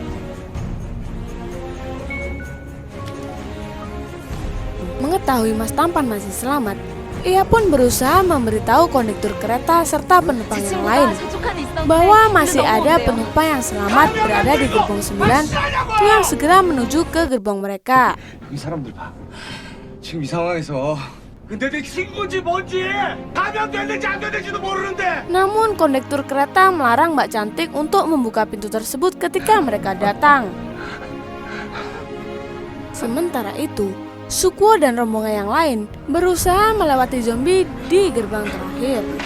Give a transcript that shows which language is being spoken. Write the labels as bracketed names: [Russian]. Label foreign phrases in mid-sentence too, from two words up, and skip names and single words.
[Indonesian] Mengetahui Mas Tampan masih selamat, ia pun berusaha memberitahu kondektur kereta serta penumpang yang lain bahwa masih ada penumpang yang selamat berada di gerbong 9 yang segera menuju ke gerbong mereka. [Korean] 이 사람들 봐. 지금 이 상황에서 근데 내 친구인지 뭔지 감염됐는지 안 됐는지도 모르는데. [Indonesian] Namun kondektur kereta melarang Mbak Cantik untuk membuka pintu tersebut ketika mereka datang. Sementara itu, Suko dan rombongan yang lain berusaha melewati zombie di gerbang terakhir.